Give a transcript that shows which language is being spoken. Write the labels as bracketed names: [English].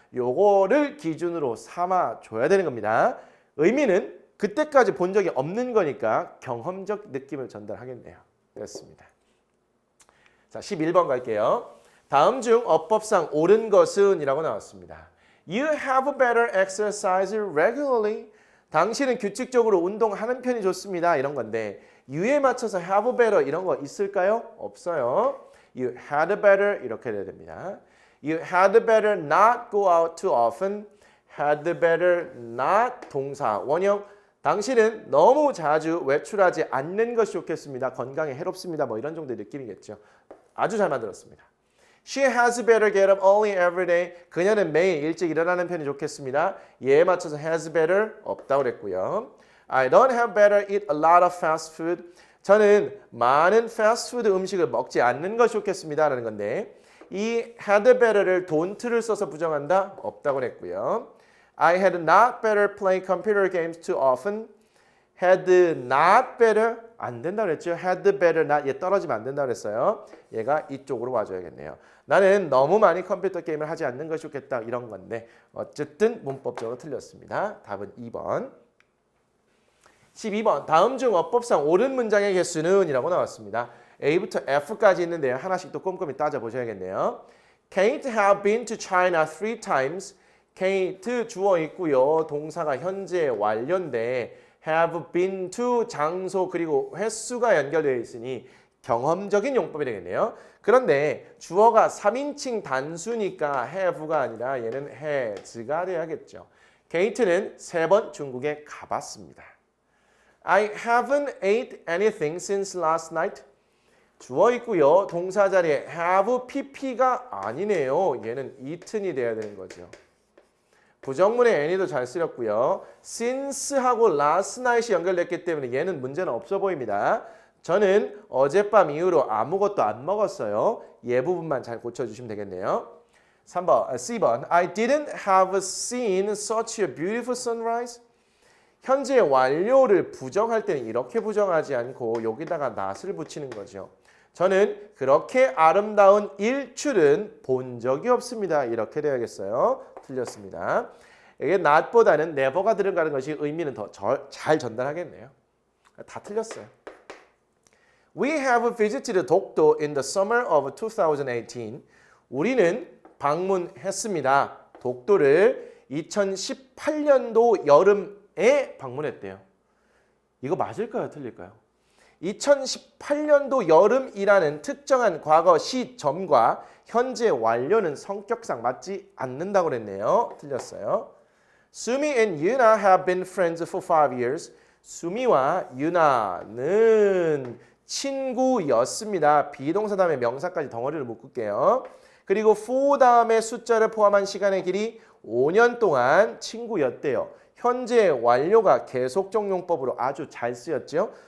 [Korean] 요거를 기준으로 삼아 줘야 되는 겁니다. 의미는 그때까지 본 적이 없는 거니까 경험적 느낌을 전달하겠네요. 그렇습니다. 자, 11번 갈게요. 다음 중 어법상 옳은 것은 이라고 나왔습니다. [English] You have better exercise regularly. [Korean] 당신은 규칙적으로 운동하는 편이 좋습니다. 이런 건데 you에 맞춰서 have better 이런 거 있을까요? 없어요. [English] You had better [Korean] 이렇게 돼야 됩니다. [English] You had better not go out too often. Had better not [Korean] 동사 원형. 당신은 너무 자주 외출하지 않는 것이 좋겠습니다. 건강에 해롭습니다. 뭐 이런 정도의 느낌이겠죠. 아주 잘 만들었습니다. [English] She has better get up early every day. [Korean] 그녀는 매일 일찍 일어나는 편이 좋겠습니다. 얘에 맞춰서 has better 없다고 그랬고요. [English] I don't have better eat a lot of fast food. [Korean] 저는 많은 패스트푸드 음식을 먹지 않는 것이 좋겠습니다. 라는 건데 이 had better를 don't를 써서 부정한다? 없다고 그랬고요. [English] I had not better play computer games too often. [Korean] had not better 안 된다고 그랬죠. had better not 얘 떨어지면 안 된다고 그랬어요. 얘가 이쪽으로 와줘야겠네요. 나는 너무 많이 컴퓨터 게임을 하지 않는 것이 좋겠다 이런 건데 어쨌든 문법적으로 틀렸습니다. 답은 2번. 12번 다음 중 어법상 옳은 문장의 개수는 이라고 나왔습니다. A부터 F까지 있는데요. 하나씩 또 꼼꼼히 따져보셔야겠네요. [English] Kate have been to China 3 times. [Korean] Kate 주어 있고요. 동사가 현재 완료인데 have been to 장소 그리고 횟수가 연결되어 있으니 경험적인 용법이 되겠네요. 그런데 주어가 3인칭 단수니까 have가 아니라 얘는 has가 돼야겠죠. Kate는 3번 중국에 가봤습니다. [English] I haven't ate anything since last night. [Korean] 주어 있고요. 동사 자리에 have pp가 아니네요. 얘는 eaten이 돼야 되는 거죠. 부정문에 any도 잘 쓰였고요. since하고 last night이 연결됐기 때문에 얘는 문제는 없어 보입니다. 저는 어젯밤 이후로 아무것도 안 먹었어요. 얘 부분만 잘 고쳐주시면 되겠네요. [English] 3번, C번 I didn't have seen such a beautiful sunrise. [Korean] 현재 완료를 부정할 때는 이렇게 부정하지 않고 여기다가 not을 붙이는 거죠. 저는 그렇게 아름다운 일출은 본 적이 없습니다. 이렇게 되어야겠어요. 틀렸습니다. 이게 not보다는 never가 들어가는 것이 의미는 더 잘 전달하겠네요. 다 틀렸어요. [English] We have visited 독도 in the summer of 2018. [Korean] 우리는 방문했습니다. 독도를 2018년도 여름에 방문했대요. 이거 맞을까요? 틀릴까요? 2018년도 여름이라는 특정한 과거 시점과 현재 완료는 성격상 맞지 않는다고 그랬네요. 틀렸어요. [English] Sumi and Yuna have been friends for 5 years. [Korean] 수미와 유나는 친구였습니다. 비동사 다음에 명사까지 덩어리를 묶을게요. 그리고 for 다음에 숫자를 포함한 시간의 길이 5년 동안 친구였대요. 현재 완료가 계속적 용법으로 아주 잘 쓰였죠.